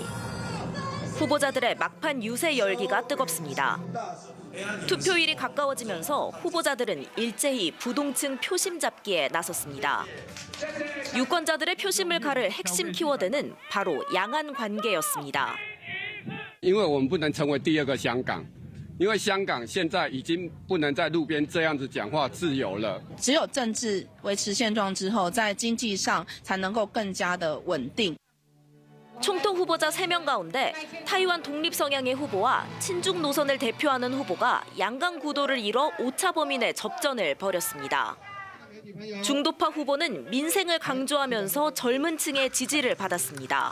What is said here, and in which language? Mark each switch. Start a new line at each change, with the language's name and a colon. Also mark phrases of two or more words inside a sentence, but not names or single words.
Korean: 후보자들의 막판 유세 열기가 뜨겁습니다. 투표일이 가까워지면서 후보자들은 일제히 부동층 표심 잡기에 나섰습니다. 유권자들의 표심을 가를 핵심 키워드는 바로 양안 관계였습니다.
Chinese: 因为我们不能成为第二个香港。 因为香港现在已经不能在路边这样子讲话自由了。只有政治维持现状之后，在经济上才能够更加的稳定。
Korean: 총통 후보자 3명 가운데 타이완 독립 성향의 후보와 친중 노선을 대표하는 후보가 양강 구도를 이뤄 오차 범위 내 접전을 벌였습니다. 중도파 후보는 민생을 강조하면서 젊은 층의 지지를 받았습니다.